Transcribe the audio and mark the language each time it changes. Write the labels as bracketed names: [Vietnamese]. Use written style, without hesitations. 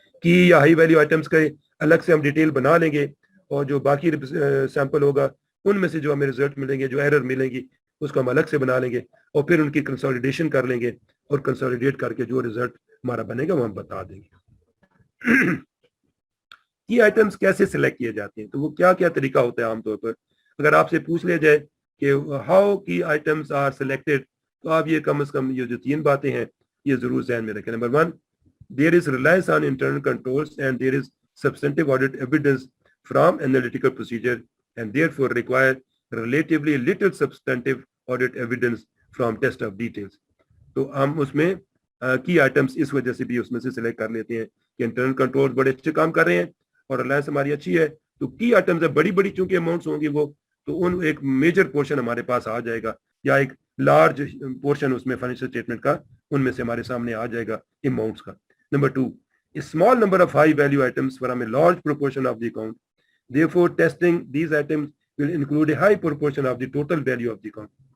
[Urdu] کی یا high value items کا الگ سے ہم ڈیٹیل بنا لیں گے, اور جو باقی سیمپل ہوگا ان میں سے جو ہمیں رزلٹ ملیں گے, جو ایرر ملیں گی اس کو ہم الگ سے بنا لیں گے, اور پھر ان کی کنسولیڈیشن کر لیں گے, اور کنسولیڈیٹ کر کے جو رزلٹ ہمارا بنے گا وہ ہم بتا دیں گے. کی آئٹمس کیسے سلیکٹ کیے جاتے ہیں, تو وہ کیا طریقہ ہوتا ہے عام طور پر. اگر آپ سے پوچھ لیا جائے کہ [English] how key items are selected, [Urdu] تو آپ یہ کم از کم یہ جو 3 باتیں ہیں یہ ضرور ذہن میں رکھیں. Number 1, [English] there is reliance on internal controls and there is substantive audit evidence from analytical procedure and therefore require relatively little substantive audit evidence from test of details. [Urdu] تو ہم اس میں کی آئٹمس اس وجہ سے بھی اس میں سے سلیکٹ کر لیتے ہیں کہ انٹرنل کنٹرول بڑے اچھے کام کر رہے ہیں اور ریلائنس ہماری اچھی ہے, تو کی آئٹمس ہے بڑی چونکہ اماؤنٹس ہوں گی وہ, تو ان ایک میجر پورشن ہمارے پاس آ جائے گا, یا ایک لارج پورشن اس میں فائنینشیل اسٹیٹمنٹ کا ان میں سے ہمارے سامنے آ جائے گا اماؤنٹس کا. Number 2, [English] a small number of high value items from a large proportion of the account. Therefore, testing these items will include a high proportion of the total value of the account.